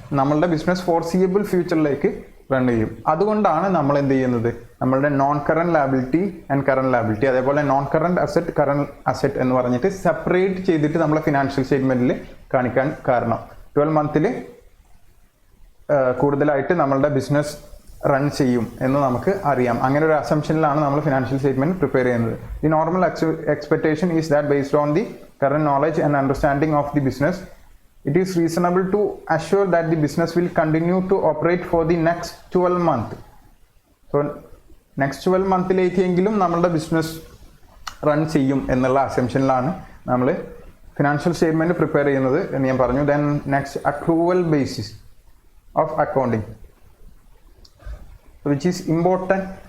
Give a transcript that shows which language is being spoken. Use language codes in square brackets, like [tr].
[ml] നമ്മളുടെ business ഫോർസിയബിൾ ഫ്യൂച്ചറിലേക്ക് run ചെയ്യും. അതുകൊണ്ടാണ് നമ്മൾ എന്ത് ചെയ്യുന്നത്, നമ്മളുടെ non current liability and current liability, അതേപോലെ non current asset, current asset എന്ന് പറഞ്ഞിട്ട് സെപ്പറേറ്റ് ചെയ്തിട്ട് നമ്മളെ ഫിനാൻഷ്യൽ സ്റ്റേറ്റ്മെന്റിൽ കാണിക്കാൻ കാരണം 12 മന്തിൽ കൂടുതലായിട്ട് നമ്മളുടെ ബിസിനസ് റൺ ചെയ്യും എന്ന് നമുക്ക് അറിയാം. അങ്ങനെ ഒരു അസംഷനിലാണ് നമ്മൾ ഫിനാൻഷ്യൽ സ്റ്റേറ്റ്മെന്റ് പ്രിപ്പയർ ചെയ്യുന്നത്. [en] The normal expectation is that based on the current knowledge and understanding of the business, it is reasonable to assure that the business will continue to operate for the next 12 months. [ml] So next 12 monthിലേക്കെങ്കിലും നമ്മളുടെ business run ചെയ്യും എന്നുള്ള അസംഷനിലാണ് നമ്മൾ financial statement prepare ചെയ്യുന്നത് എന്ന് ഞാൻ പറഞ്ഞു. [en] Then next accrual basis of accounting, which is important.